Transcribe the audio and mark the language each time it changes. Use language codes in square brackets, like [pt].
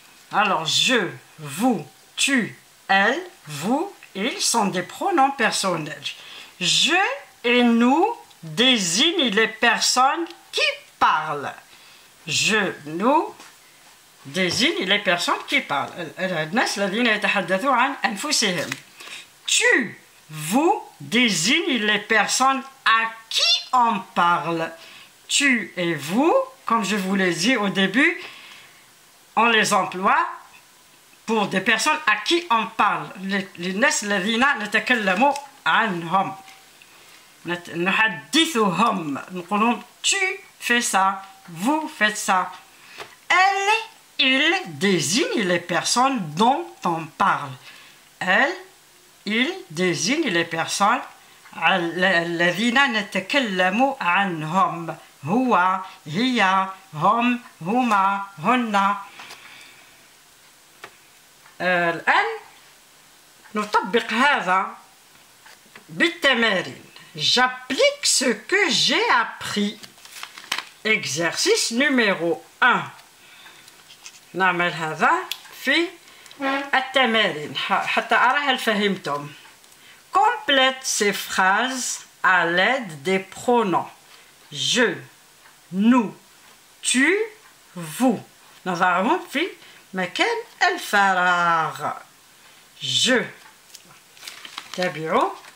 [fr] Alors, je, vous, tu, elle, vous, ils sont des pronoms personnels. Je et nous désignent les personnes qui parlent. Je, nous désigne les personnes qui parlent. [ar] الناس الذين يتحدثون عن أنفسهم. [fr] Tu, vous désigne les personnes à qui on parle. Tu et vous, comme je vous l'ai dit au début, on les emploie pour des personnes à qui on parle. [ar] للناس الذين نتكلم عنهم. نحدثهم. [fr] نقولون tu fais ça, vous faites ça. Elle, il désigne les personnes dont on parle. Elle, il désigne les personnes [ar] الذين نتكلم عنهم. هو، هي، هم، هما، هن. الآن نطبق هذا بالتمارين. [fr] J'applique ce que j'ai appris. Exercice numéro 1. [ar] نعمل هذا في التمارين حتى أرى هل فهمتم. [fr] Complète ces phrases à l'aide des pronoms. Je, nous, tu, vous. [ar] نضعهم في مكان الفراغ. Je. تابعوا.